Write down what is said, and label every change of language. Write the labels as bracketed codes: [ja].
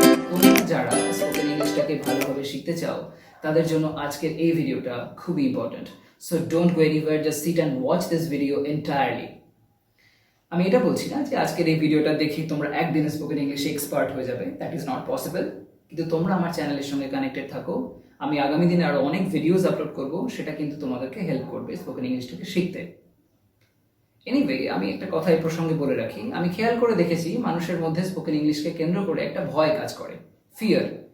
[bn] তোমরা যারা স্পোকেন ইংলিশটাকে ভালোভাবে শিখতে চাও তাদের জন্য আজকের এই ভিডিওটা খুবই important. [en] So don't go anywhere, just sit and watch this video entirely. [bn] আমি এটা বলছি না যে আজকের এই ভিডিওটা দেখে তোমরা একদিনে স্পোকেন ইংলিশে এক্সপার্ট হয়ে যাবে, [en] That is not possible. [bn] কিন্তু তোমরা আমার চ্যানেলের সঙ্গে কানেক্টেড থাকো, আমি আগামী দিনে আরো অনেক ভিডিওস আপলোড করব, সেটা কিন্তু তোমাদেরকে হেল্প করবে স্পোকেন ইংলিশটাকে শিখতে। এনিওয়ে, আমি একটা কথা এই প্রসঙ্গে বলে রাখি, আমি খেয়াল করে দেখেছি মানুষের মধ্যে স্পোকেন ইংলিশকে কেন্দ্র করে একটা ভয় কাজ করে, ফিয়ার।